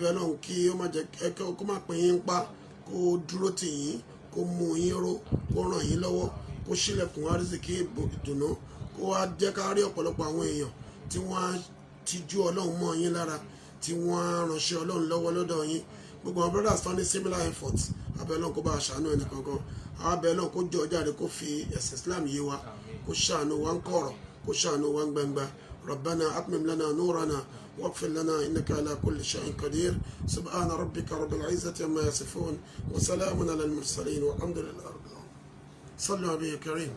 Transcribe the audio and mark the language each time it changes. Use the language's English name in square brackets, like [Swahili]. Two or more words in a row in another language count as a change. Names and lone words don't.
[Yoruba] Ọlọ́run kí ó má jẹ́ kẹ́kẹ́ kó má pín yín pa kó dúró tì yín kó mú yín ró kó ràn yín lọ́wọ́ kó ṣílẹ̀kùn àrísìkí ìdùnnú kó wá jẹ́ ká rí ọ̀pọ̀lọpọ̀ àwọn èèyàn tí wọ́n ti ju Ọlọ́run mọ́ yín lára tí wọ́n ránṣẹ́ Ọlọ́run lọ́wọ́ lọ́dọ̀ yín gbogbo àwọn brothers tán ní [English] similar efforts [Yoruba] abẹ́ Ọlọ́run kó bá a ṣàánú ẹnì kankan àwọn abẹ́ Ọlọ́run kó jọ jáde kó fi ẹ̀sìn Islam yé wa kó ṣàánú wa ń kọ̀rọ̀ kó ṣàánú wa ń gbangba [Arabic] ربنا أتمم لنا نورنا واغفر لنا إنك على كل شيء قدير سبحان ربك رب العزة عما يصفون وسلام على المرسلين والحمد لله رب العالمين صلوا على النبي الكريم.